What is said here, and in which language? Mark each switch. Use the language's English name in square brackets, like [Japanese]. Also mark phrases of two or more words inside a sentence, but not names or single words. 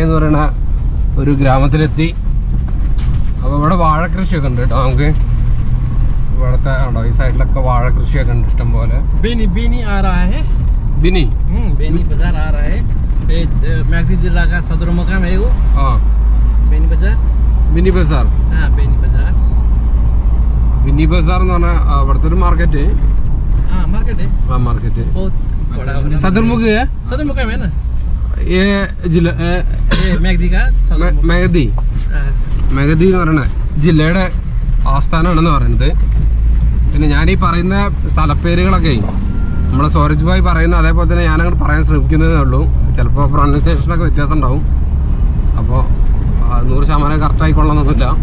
[Malayalam] എന്ന് പറയുന്ന ഒരു ഗ്രാമത്തിലെത്തി അപ്പോൾ ഇവിടെ വാഴ കൃഷിയൊക്കെ ഉണ്ട് കേട്ടോ നമുക്ക് ഇവിടുത്തെ ഉണ്ടോ ഈ സൈഡിലൊക്കെ വാഴ കൃഷിയൊക്കെ ഉണ്ട് ഇഷ്ടം പോലെ [Hindi] बेनी आ रहा है [Malayalam] ബിനി [Hindi] बेनी बाजार आ रहा है मैगदी जिला का सदर मुकाम है वो बेनी बाजार [Malayalam] ബിനി ബസാർ [Hindi] हाँ बेनी बाजार [Malayalam] ബിനി ബസാർ എന്ന് പറഞ്ഞാൽ അവിടുത്തെ ഒരു മാർക്കറ്റ് [Hindi] हाँ मार्केट है [Malayalam] ആ മാർക്കറ്റ് [Hindi] बहुत बड़ा [Malayalam] സദർമുഖ് [Hindi] सदर मुकाम है ना [Malayalam] ഏ ജില്ല [Hindi] ये मैगदी का सदर मुकाम [Malayalam] മെഗദി മെഗദി എന്ന് പറയുന്ന ജില്ലയുടെ ആസ്ഥാനമാണെന്ന് പറയുന്നത് പിന്നെ ഞാനീ പറയുന്ന സ്ഥലപ്പേരുകളൊക്കെ നമ്മളെ സൂരജ് ഭായി പറയുന്ന അതേപോലെ തന്നെ ഞാനങ്ങോട്ട് പറയാൻ ശ്രമിക്കുന്നതേ ഉള്ളൂ ചിലപ്പോൾ പ്രൊനൗൺസിയേഷനൊക്കെ വ്യത്യാസം ഉണ്ടാവും അപ്പോൾ 100% കറക്റ്റായിക്കൊള്ളണമെന്നൊന്നുമില്ല